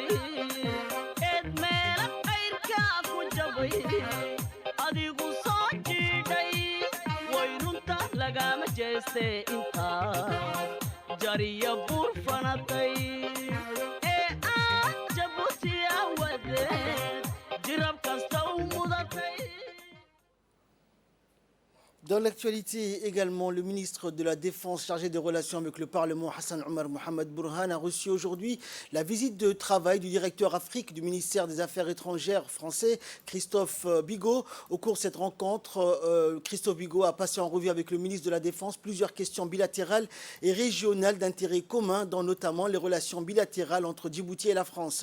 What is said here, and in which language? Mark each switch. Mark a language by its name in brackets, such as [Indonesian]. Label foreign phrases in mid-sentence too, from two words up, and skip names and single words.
[Somali] eed meela qayrkaa ku jabay adigu soo jiidhay way runta lagama jeeste intaad jariya buur fanatay ee aad jabuutiya wadeed jirab kasta u mudatay. [French] Dans l'actualité également, le ministre de la Défense chargé des relations avec le Parlement, Hassan Omar Mohamed Bourhan, a reçu aujourd'hui la visite de travail du directeur Afrique du ministère des Affaires étrangères français, Christophe Bigot. Au cours de cette rencontre, Christophe Bigot a passé en revue avec le ministre de la Défense plusieurs questions bilatérales et régionales d'intérêt commun, dont notamment les relations bilatérales entre Djibouti et la France.